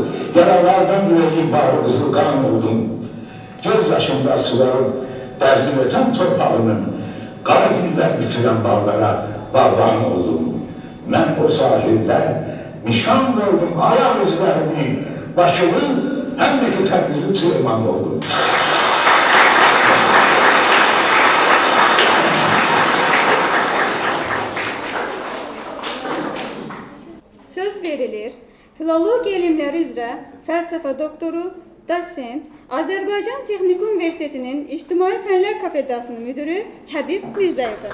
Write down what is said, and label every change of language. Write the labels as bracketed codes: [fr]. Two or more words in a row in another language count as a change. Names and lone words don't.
[tr] Yaralardan yüreğim bağrı kızıl kan oldum. Göz yaşımda sularım, derdim öten toprağının kara günler bitiren bağlara bağban oldum. Ben o sahilde nişan gördüm ayak izlerini, başımın hem de ki Təbriz'in Süleyman oldum. [az] Söz verilir, filologiya elmləri üzrə fəlsəfə doktoru, dosent, Azərbaycan Texniki Universitetinin İctimai Fənlər Kafedrasının müdürü Həbib Mirzəyevdir.